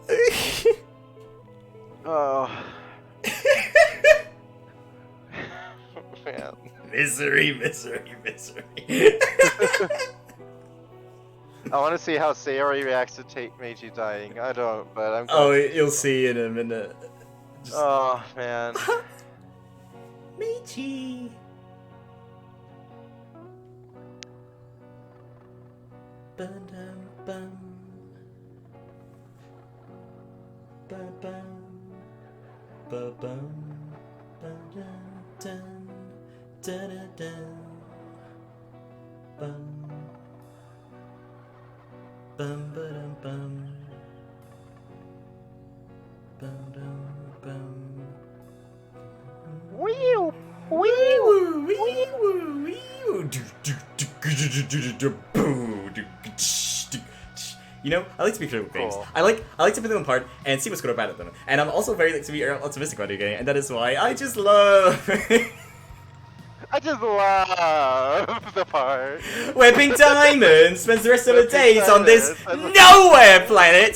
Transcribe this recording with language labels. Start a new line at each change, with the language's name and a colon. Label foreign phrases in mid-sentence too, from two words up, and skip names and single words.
English: Oh. Man. Misery, misery, misery. I want to see how Sayori reacts to Meiji dying. I don't, but I'm. Oh, glad you'll see in a minute. Just... Oh man. Meiji. Ba-dum-bum. Ba-bum. Ba-bum. Ba-dum-dum. Da-da-dum. Bum. Bum-ba-dum-bum. Bum-dum-bum. Wee-oo, Wee-woo, wee-woo, wee-woo. You know, I like to be critical of games. Cool. I like to put them apart and see what's good or bad at them. And I'm also very like to be optimistic about a game, and that is why I just love I just love the part. Webbing Diamond spends the rest of her Webbing days on this Diamond. nowhere planet